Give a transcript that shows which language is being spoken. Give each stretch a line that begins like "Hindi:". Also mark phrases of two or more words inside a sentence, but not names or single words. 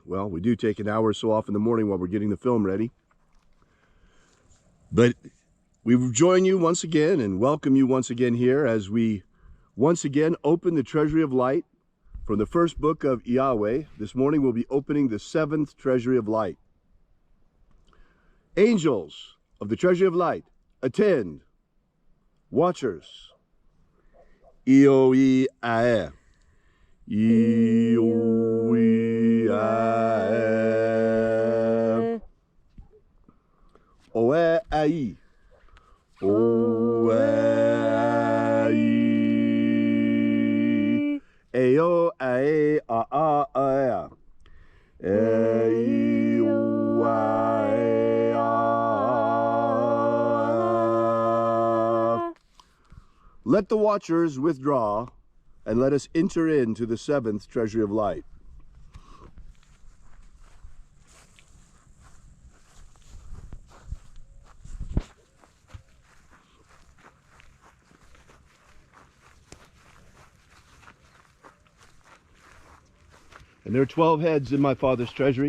English: Well, we do take an hour or so off in the morning while we're getting the film ready. But we join you once again and welcome you once again here as we once again open the Treasury of Light from the first book of Yahweh. This morning we'll be opening the 7th Treasury of Light. Angels of the Treasury of Light, attend. Watchers. Ioe-ae. Ioe-ae. Oe-ai. Oe-ai. Eo-ae-a-a-a. E-o-ae-a. Let the watchers withdraw, and let us enter into the 7th Treasury of Light. And there are 12 heads in my Father's treasury.